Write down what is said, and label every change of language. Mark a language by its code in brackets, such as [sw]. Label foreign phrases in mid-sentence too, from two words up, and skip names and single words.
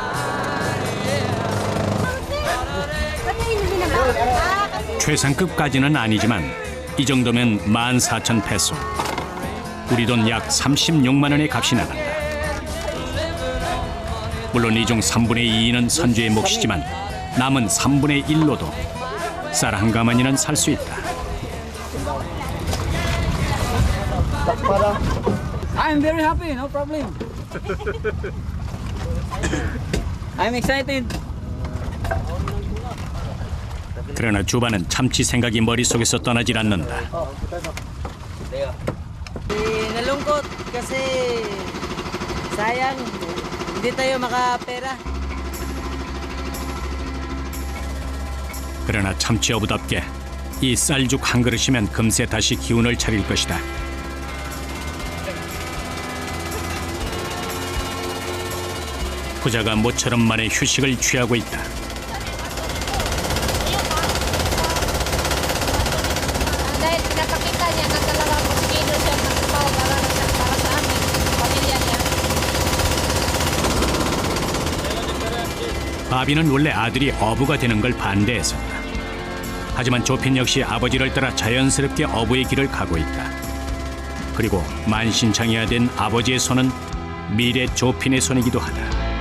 [ko] 최상급까지는 아니지만 이 정도면 14,000페소. 우리 돈 약 36만 원의 값이 나간다. 물론 이 중 3분의 2는 선주의 몫이지만 남은 3분의 1로도 쌀 한 가마니는 살 수 있다. [en] I'm very happy, no problem. I'm excited. [ko] 그러나 주반은 참치 생각이 머릿속에서 떠나질 않는다. [tl] Nalungkot kasi sayang hindi tayo makapera. [ko] 그러나 참치 어부답게 이 쌀죽 한 그릇이면 금세 다시 기운을 차릴 것이다. 부자가 모처럼 만에 휴식을 취하고 있다. [tl] Dahil pinapakita niya na talagang masigilo siya magtrabaho para sa amin, pamilya niya. [ko] 바비는 원래 아들이 어부가 되는 걸 반대했었다. 하지만 조핀 역시 아버지를 따라 자연스럽게 어부의 길을 가고 있다. 그리고 만신창이가 된 아버지의 손은 미래 조핀의 손이기도 하다.